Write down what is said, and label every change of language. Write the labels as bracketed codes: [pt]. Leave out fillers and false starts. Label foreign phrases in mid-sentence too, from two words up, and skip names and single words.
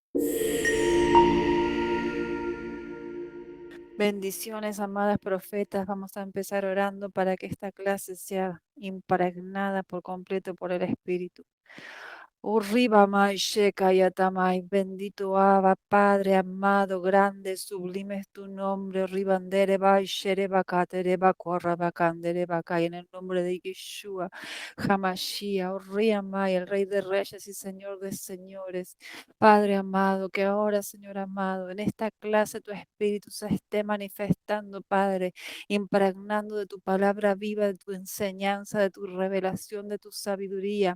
[es] Bendiciones, amadas profetas. Vamos a empezar orando para que esta clase sea impregnada por completo por el Espíritu. Urriba mai sheka yatamai, bendito Abba, Padre amado, grande, sublime es tu nombre. Ribandere bai shereba katereba korraba kandereba kai, en el nombre de Yeshua, Hamashia, Urriamai, el Rey de Reyes y Señor de Señores. Padre amado, que ahora, Señor amado, en esta clase tu Espíritu se esté manifestando, Padre, impregnando de tu palabra viva, de tu enseñanza, de tu revelación, de tu sabiduría.